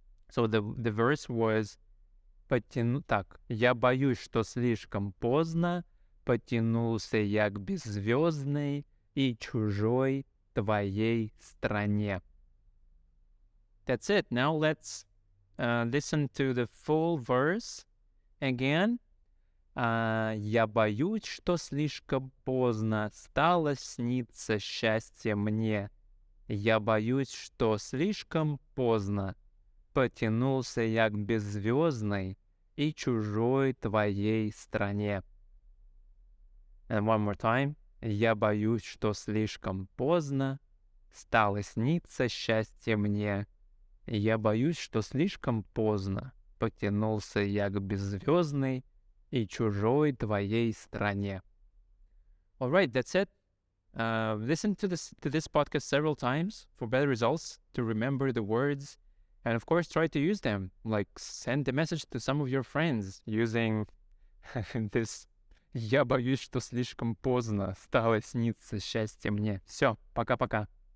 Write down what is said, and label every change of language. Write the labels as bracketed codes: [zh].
[en] So the verse was [ru] так, я боюсь, что слишком поздно, потянулся я к беззвездной и чужой твоей стране. [en] That's it. Now let's listen to the full verse again. [ru] Я боюсь, что слишком поздно стало сниться счастье мне. Я боюсь, что слишком поздно потянулся я к беззвездной и чужой твоей стране. [en] And one more time. [ru] Я боюсь, что слишком поздно стало сниться счастье мне. Я боюсь, что слишком поздно потянулся я к беззвездной и чужой твоей стране. [en] All right, that's it. Listen to this podcast several times for better results, to remember the words And of course, try to use them. Like, send a message to some of your friends using this [ru] «Я боюсь, что слишком поздно стало сниться счастье мне». Все, пока-пока.